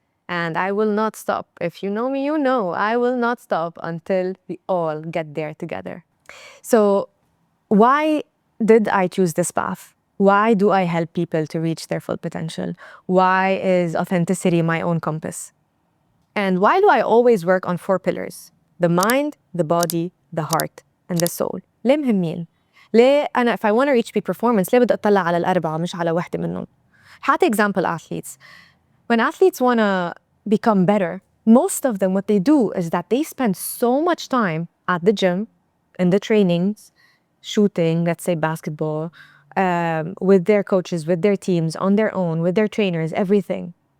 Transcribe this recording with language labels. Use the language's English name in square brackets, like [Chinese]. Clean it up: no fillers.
[English] And I will not stop. If you know me, you know I will not stop until we all get there together. So why did I choose this path? Why do I help people to reach their full potential? Why is authenticity my own compass? And why do I always work on 4 pillars? The mind, the body, the heart, and the soul. [Arabic] ليه مهمين؟ ليه أنا [English] if I want to reach peak performance [Arabic] ليه بدي أطلع على الأربعة مش على واحدة منهم؟ حتى [English] example athletes. When athletes want to become better, most of them what they do is that they spend so much time at the gym, in the trainings, shooting, let's say basketball, with their coaches, with their teams, on their own, with their trainers, everything.